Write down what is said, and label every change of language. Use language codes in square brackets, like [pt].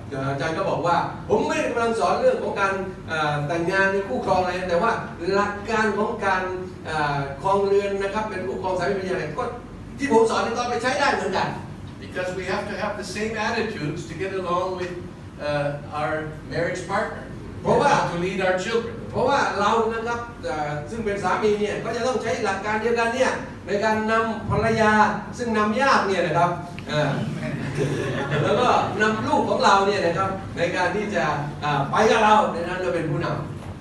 [th] อาจารย์ก็บอกว่าผมไม่ได้กำลังสอนเรื่องของการแต่งงานในคู่ครองอะไรแต่ว่าหลักการของการครองเรือนนะครับเป็นคู่ครองสามีภรรยาก็ที่ผมสอนนี่ก็ไปใช้ได้เหมือนกัน [en] Because we have to have the same attitudes to get along with our marriage partner. [th] เพราะว่า [en] to lead our children. [th] เพราะว่าเรานะครับซึ่งเป็นสามีเนี่ยก็จะต้องใช้หลักการเดียวกันเนี่ยในการนำภรรยาซึ่งนำญาติเนี่ยนะครับแล้วก็นำลูกของเราเนี่ยนะครับในการที่จะไปกับเราในนั้นเราเป็นผู้นำ